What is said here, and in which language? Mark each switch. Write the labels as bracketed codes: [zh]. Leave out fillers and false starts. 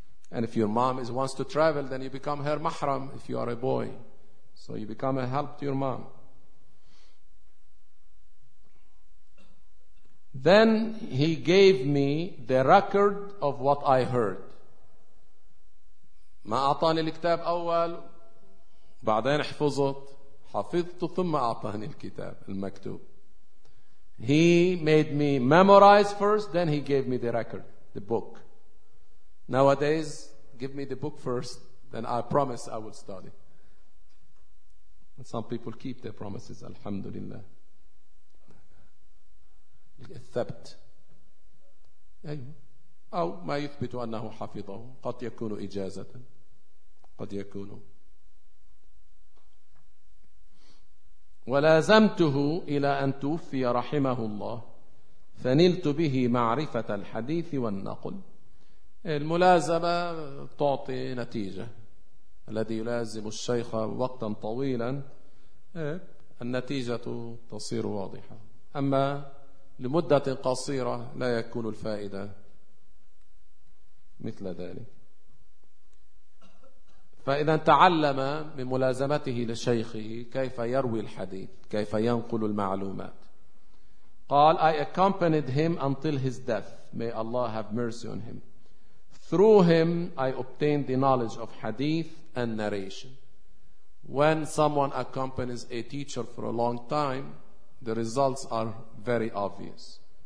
[en] And if your mom is wants to travel, then you become her mahram if you are a boy, so you become a help to your mom. Then he gave me the record of what I heard. [ar] ما أعطاني الكتاب أول بعدين حفظت حفظت ثم أعطاني الكتاب المكتوب. [en] He made me memorize first, then he gave me the record, the book. Nowadays, give me the book first, then I promise I will study. And some people keep their promises, alhamdulillah. [ar] الثبت أو ما يثبت أنه حفظه قد يكون إجازة قد يكون. ولازمته إلى أن توفي رحمه الله فنلت به معرفة الحديث والنقل. الملازمة تعطي نتيجة. الذي يلازم الشيخ وقتا طويلا النتيجة تصير واضحة, أما لمدة قصيرة لا يكون الفائدة مثل ذلك. فإذا تعلم من ملازمته لشيخه كيف يروي الحديث, كيف ينقل المعلومات. [en] قال I accompanied him until his death, may Allah have mercy on him, Through him, I obtained the knowledge of hadith and narration. When someone accompanies a teacher for a long time, the results are very obvious.